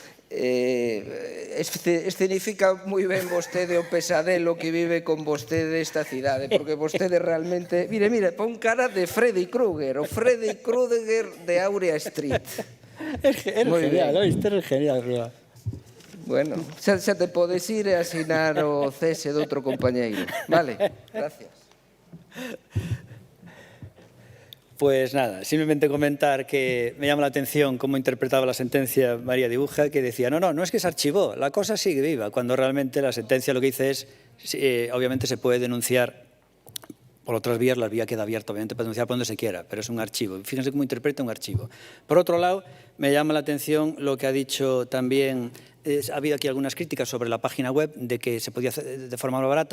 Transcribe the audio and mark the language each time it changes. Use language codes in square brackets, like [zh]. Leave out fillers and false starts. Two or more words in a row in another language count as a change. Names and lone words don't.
[gl] escenifica moi ben vostede o pesadelo que vive con vostede esta cidade, porque vostede realmente, mire, pon cara de Freddy Krueger, o Freddy Krueger de Aurea Street. [es] Eres genial, oíste, eres genial, Rúa. [gl] Bueno, xa te podes ir e asinar o cese de outro compañeiro. [es] Vale, gracias. Pues nada, simplemente comentar que me llama la atención cómo interpretaba la sentencia María Dibuja, que decía, no es que se archivó, la cosa sigue viva, cuando realmente la sentencia lo que dice es, obviamente se puede denunciar por otras vías, la vía queda abierta, obviamente, para denunciar por donde se quiera, pero es un archivo. Fíjense cómo interpreta un archivo. Por otro lado, me llama la atención lo que ha dicho también, ha habido aquí algunas críticas sobre la página web de que se podía hacer de forma más barata.